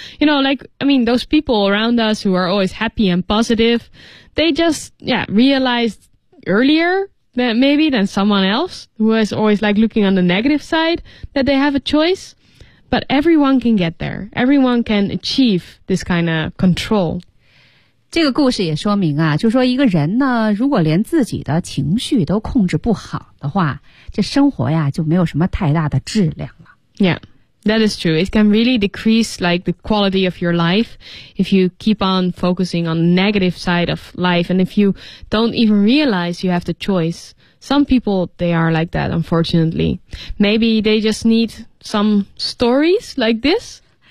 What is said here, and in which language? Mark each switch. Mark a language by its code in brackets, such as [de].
[en] You know, like, I mean, those people around us who are always happy and positive, they just, yeah, realized earlier that maybe than someone else who is always like looking on the negative side that they have a choice. But everyone can get there. Everyone can achieve this kind of control. [zh] 这个故事也说明啊，就说一个人呢，如果连自己的情绪都控制不好的话，这生活呀就没有什么太大的质量了。 [en] Yeah, that is true. It can really decrease like the quality of your life if you keep on focusing on the negative side of life and if you don't even realize you have the choice. Some people, they are like that, unfortunately. Maybe they just need some stories like this.